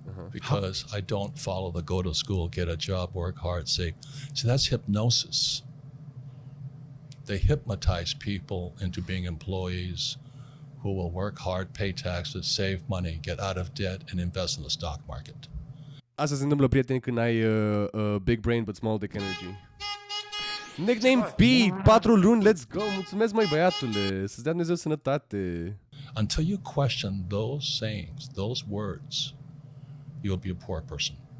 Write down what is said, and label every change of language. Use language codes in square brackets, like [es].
[en] Because I don't follow the go to school, get a job, work hard, save. See, that's hypnosis. They hypnotize people into being employees who will work hard, pay taxes, save money, get out of debt, and invest in the stock market. [ro] Asta se întâmplă, prieteni, când ai [en] big brain but small dick energy. [ro] Nickname B, 4 luni, [en] let's go. [ro] Mulțumesc, măi, băiatule. Să-ți dea Dumnezeu sănătate. [en] Until you question those sayings, those words, you'll be a poor person.